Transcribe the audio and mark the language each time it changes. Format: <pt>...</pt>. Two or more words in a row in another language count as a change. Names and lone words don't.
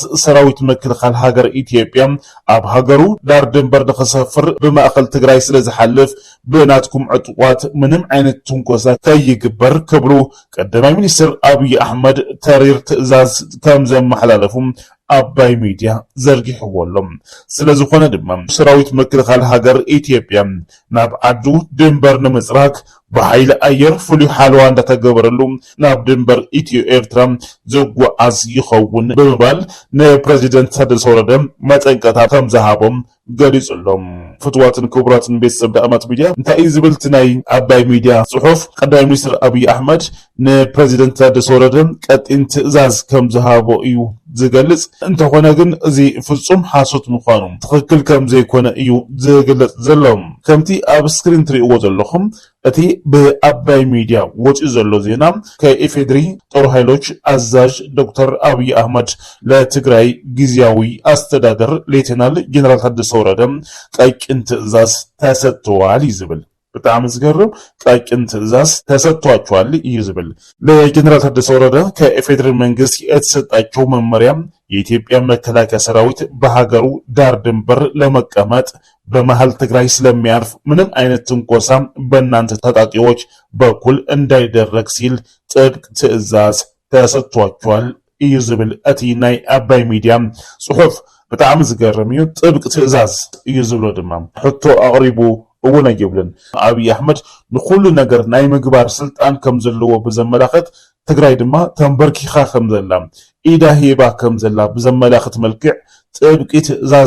<ti>ሰራዊት ምክልኻል ሃገር ኢትዮጵያ ኣብ ሃገሩ ዳር ድንበር ንኽሰፍር ብማእኸል ትግራይ ስለ ዝሓልፍ ብናትኩም ዕጡቋት ምንም ዓይነት ትንኮሳ ከይግበር ክብሉ ቀዳማይ ሚኒስትር ኣብይ ኣሕመድ ተሪር ትእዛዝ ከም ዘመሓላለፉ አባይ ሚዲያ ዘርጊሕዎሎም ስለዝኾነ ድማ ሰራዊት መከላኸሊ ሃገር ኢትዮጵያ ናብ ዓዱ ድንበር ንምጽራግ በኃይል አየር ፍሉይ ሓልዋ እንዳተገበረሉ ናብ ድንበር ኢትዮ ኤርትራ ዝጓዓዝ ይኸውን ብምባል ንፕሬዚደንት ታደሰ ወረደ መጠንቀቂያ ከም ዝሃቦም ገሊጹሎም ፍትዋትን ክቡራትን ቤተሰብ ዳእማት ሚዲያ እንታይ ዝብልት ናይ አባይ ሚዲያ ጽሑፍ ቀዳማይ ሚኒስትር አብይ አሕመድ ንፕሬዚደንት ታደሰ ወረደ ቀጢን ትእዛዝ ከም ዝሃቦ እዩ ዝገልጽ እንተኾነ ግን እዚ ፍጹም ሓሶት ምዃኑ ትክክል ከም ዘይኮነ እዩ ዝገልጽ ዘሎ ከምቲ ኣብ ስክሪን ትሪእዎ ዘለኹም እቲ በአባይ ሚዲያ ወጪ ዘሎ ዜና</ti> <am>ከኢፌድሪ ጦር ኃይሎች አዛዥ ዶክተር አብይ አህመድ ለትግራይ ጊዜያዊ አስተዳደር ሌተናል ጀነራል ታደሰ ወረደ ቀጭን ትእዛዝ ተሰጥቷል</am> <ti>ይዝብል በጣም ዝገርም</ti> <am>ቀጭን ትእዛዝ ተሰጥቷቸዋል ይዝብል ለጀነራል ታደሰ ወረደ ከኢፌድሪ መንግስት የተሰጣቸው መመሪያ የኢትዮጵያ መከላከያ ሰራዊት በሀገሩ ዳር ድንበር ለመቀመጥ በመሃል ትግራይ ስለሚያርፍ ምንም አይነት ትንኮሳ በእናንተ ታጣቂዎች በኩል እንዳይደረግ ሲል ጥብቅ ትእዛዝ ተሰጥቷቸዋል</am> <ti>ይዝብል እቲ ናይ አባይ ሚዲያ ጽሑፍ በጣም ዝገርም እዩ ጥብቅ ትእዛዝ ይዝብሎ ድማ ሕቶ አቅሪቡ እውን አይብልን አብይ አህመድ ንኩሉ ነገር ናይ ምግባር ስልጣን ከም ዘለዎ በዘመላኸት ትግራይ ድማ ተንበርኪኻ ከም ዘላ ኢዳ ሂባ ከም ዘላ በዘመላኸት መልክዕ ጥብቅ ትእዛዝ</ti>